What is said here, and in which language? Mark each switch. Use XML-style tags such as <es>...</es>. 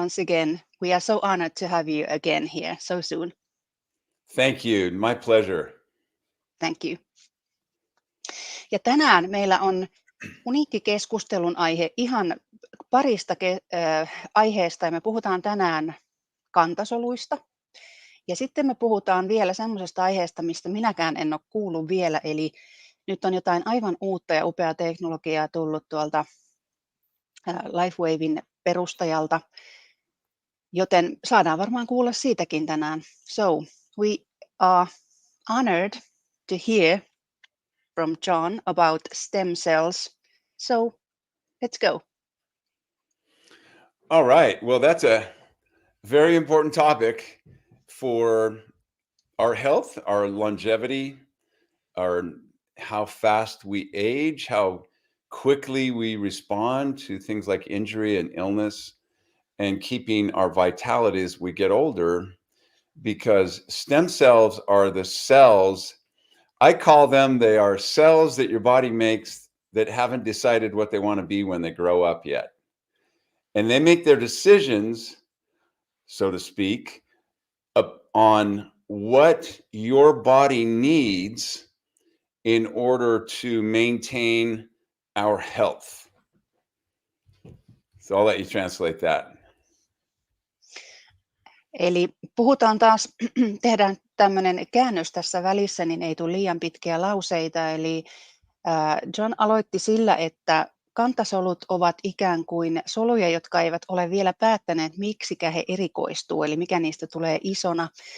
<en>Once again, we are so honored to have you again here so soon. Thank you. My pleasure. Thank you.</en> <fi>Ja tänään meillä on uniikki keskustelun aihe ihan parista aiheesta, ja me puhutaan tänään kantasoluista. Ja sitten me puhutaan vielä semmoisesta aiheesta, mistä minäkään en ole kuullut vielä, eli nyt on jotain aivan uutta ja upeaa teknologiaa tullut tuolta LifeWaven perustajalta, joten saadaan varmaan kuulla siitäkin tänään.</fi> <en>So, we are honored to hear from Jon about stem cells. So, let's go. All right. Well, that's a very important topic for our health, our longevity, how fast we age, how quickly we respond to things like injury and illness, and keeping our vitality as we get older, because stem cells are the cells, I call them, they are cells that your body makes that haven't decided what they want to be when they grow up yet. And they make their decisions, so to speak, on what your body needs in order to maintain our health. So I'll let you translate that.</en> <fi>Eli puhutaan taas, tehdään tämmöinen käännös tässä välissä, niin ei tule liian pitkiä lauseita. Eli Jon aloitti sillä, että kantasolut ovat ikään kuin soluja, jotka eivät ole vielä päättäneet, miksikä he erikoistuu, eli mikä niistä tulee isona.</fi>